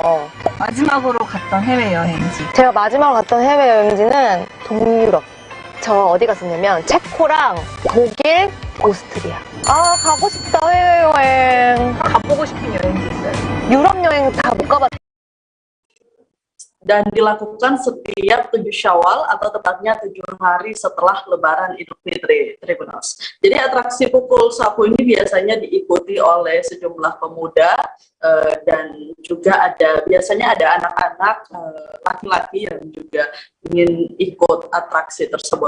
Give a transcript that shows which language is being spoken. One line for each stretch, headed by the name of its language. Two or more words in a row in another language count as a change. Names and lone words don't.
Korean: 마지막으로 갔던 해외여행지. 제가 마지막으로 갔던 해외여행지는 동유럽. 저 어디 갔었냐면 체코랑 독일, 오스트리아. 아, 가고 싶다, 해외여행. 가보고 싶은 여행지 있어요? 유럽 여행 다 못 가봤.
Indonesian: Dan dilakukan setiap 7 Syawal atau tepatnya 7 hari setelah Lebaran Idul Fitri, Tribuners. Jadi atraksi pukul sapu ini biasanya diikuti oleh sejumlah pemuda dan juga biasanya ada anak-anak laki-laki yang juga ingin ikut atraksi tersebut.